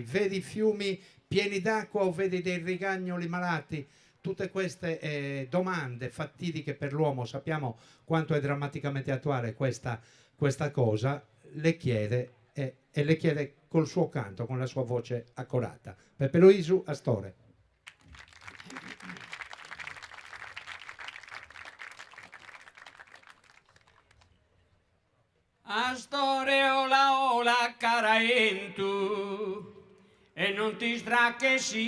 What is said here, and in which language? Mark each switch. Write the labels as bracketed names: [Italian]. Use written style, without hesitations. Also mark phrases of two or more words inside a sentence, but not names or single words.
[Italian] Vedi fiumi pieni d'acqua o vedi dei rigagnoli malati? Tutte queste domande fatidiche per l'uomo, sappiamo quanto è drammaticamente attuale questa cosa, le chiede e le chiede col suo canto, con la sua voce accorata. Pepe Luisu Astore. [Sardinian] Astore ola ola caraentu e non ti stracche